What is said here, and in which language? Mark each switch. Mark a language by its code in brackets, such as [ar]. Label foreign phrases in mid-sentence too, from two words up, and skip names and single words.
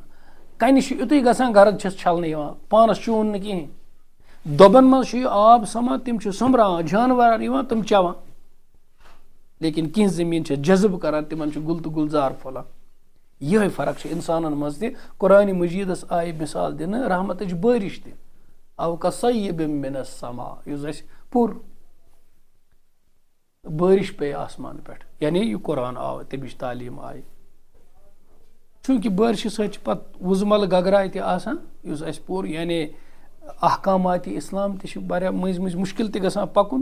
[ks] کَنہِ چھُ یُتُے گژھان گرد چھس چھلنہٕ یِوان، پانس چوٗن نہٕ کِہینۍ. دۄبن منٛز چھُ یہِ آب سمان، تِم چھِ سوٚمبراوان، جانور یِوان تِم چٮ۪وان. لیکن کینٛہہ زٔمیٖن چھِ جذب کران، تِمن چھُ گُل تہٕ گُلزار پھۄلان. یِہوے فرق چھِ اِنسانن منٛز تہِ. قرآنِ مجیٖدس آیہِ مِثال دِنہٕ رحمتٕچ بٲرِش تہِ. [ar] او کصیب من السما، [ks] یُس اَسہِ پوٚر بٲرِش پیٚیہِ آسمان پٮ۪ٹھ، یعنی یہِ قرآن آو تَمِچ تعلیٖم آیہِ. چوٗنٛکہِ بٲرشہِ سۭتۍ چھِ پتہٕ وُزمل گگراے تہِ آسان یُس اَسہِ پوٚر، یعنی احکاماتِ اسلام تہِ چھِ واریاہ مٔنٛزۍ مٔنٛزۍ مُشکِل تہِ گژھان پکُن.